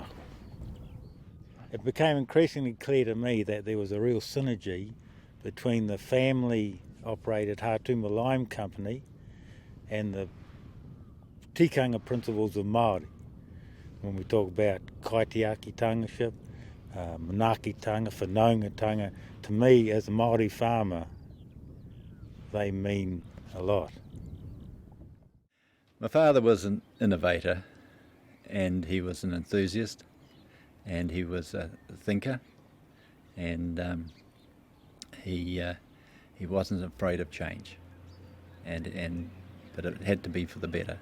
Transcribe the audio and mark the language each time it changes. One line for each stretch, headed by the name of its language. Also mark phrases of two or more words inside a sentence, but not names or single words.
English: It became increasingly clear to me that there was a real synergy between the family-operated Hatuma Lime Company and the tikanga principles of Māori. When we talk about
Māori: kaitiaki-tangaship, manaaki-tanga, whanaunga-tanga,
English: to me as a Māori farmer, they mean a lot. My father was an innovator, and he was an enthusiast, and he was a thinker, and he wasn't afraid of change, but it had to be for the better.